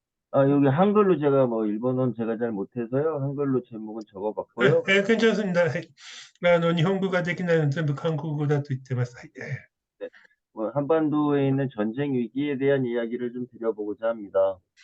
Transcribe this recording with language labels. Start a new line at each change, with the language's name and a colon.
Korean: 아, 여기 한글로 제가 뭐 일본어는 제가 잘 못해서요. 한글로 제목은 적어봤고요. 괜찮습니다.
Japanese: 日本語ができないので全部韓国語だと言ってます。はい。
Korean: 네. 뭐 한반도에 있는 전쟁 위기에 대한 이야기를 좀 드려보고자 합니다.